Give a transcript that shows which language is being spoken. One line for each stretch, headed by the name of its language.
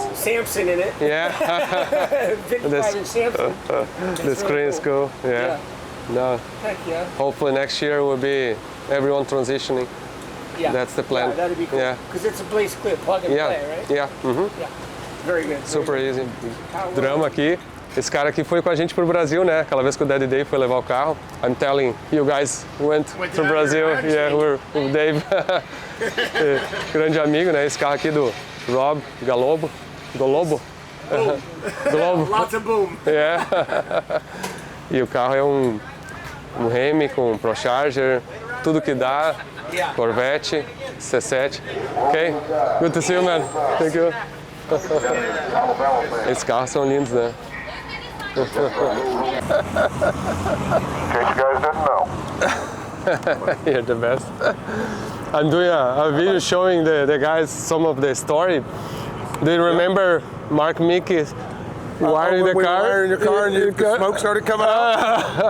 English: Samson in it. yeah, 55-inch Samson. the screen is cool. Yeah. No. Heck yeah. Hopefully next year will be everyone transitioning. Yeah. That's the plan. Yeah, that'd be cool. Yeah. Because it's basically a plug and Yeah. play, right? Yeah. Mhm. Yeah. Very good. Super easy.
Portuguese: Drama aqui. Esse cara aqui foi com a gente pro Brasil, né? Aquela vez que o Daddy Dave foi levar o carro.
English: I'm telling you guys went to Brazil. Yeah, we're with Dave.
Portuguese: Grande amigo, né? Esse carro aqui do Rob Galobo. Golobo? Globo.
English: Lots of boom. Yeah.
Portuguese: E o carro é um Hemi com ProCharger, tudo que dá.
English: Yeah. Corvette, C7. Ok? Good to see you, man. Thank you.
Portuguese: Esses carros são lindos, né?
English: In case you guys didn't know. You're the best. I'm doing a video showing the guys some of the story. Do you remember Mark Mickey wiring the car? Wiring your car and the smoke started coming out.